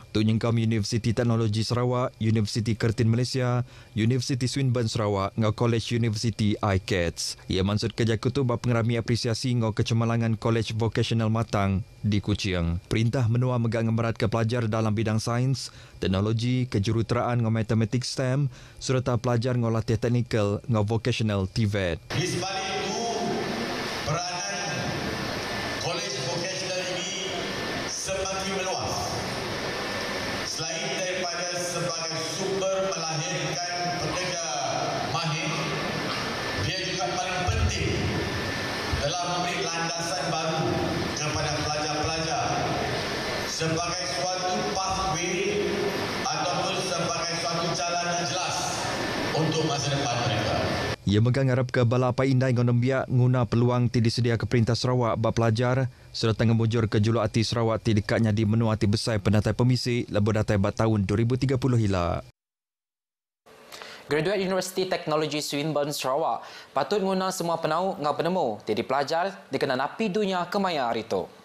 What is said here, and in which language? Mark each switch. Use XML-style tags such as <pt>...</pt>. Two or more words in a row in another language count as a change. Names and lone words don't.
<iba>Tu nyengkam Universiti Teknologi Sarawak, Universiti Kertin Malaysia, Universiti Swinburne Sarawak ngau College University ICATS. Ia maksud kerja kutu bak pengerami apresiasi ngau kecemerlangan College Vocational Matang di Kuching. Perintah menua megang ngemerat ke pelajar dalam bidang sains, teknologi, kejuruteraan ngau matematik STEM serta pelajar ngau latih teknikal ngau vocational TVET.</iba> <ms>Di sebalik itu, peranan Kolej Vocational ini semakin meluas. Selain daripada sebagai sumber melahirkan pekerja mahir, dia juga paling penting dalam memberi landasan baru kepada pelajar-pelajar sebagai suatu pathway ataupun sebagai suatu jalan yang jelas untuk masa depan mereka.</ms> <iba>Ia megang harap ke bala apa indai ngau nembiak guna peluang ti disedia ke Perintah Sarawak bab pelajar serta ngemujur ke Juluk Ati Sarawak ti dekatnya di menua ati besar pendatai pemisi lebo datai bat tahun 2030 hila. Graduate Universiti Teknologi Swinburne Sarawak patut guna semua penau ngau penemu jadi pelajar dikena napi dunia kemaya hari tu.</iba>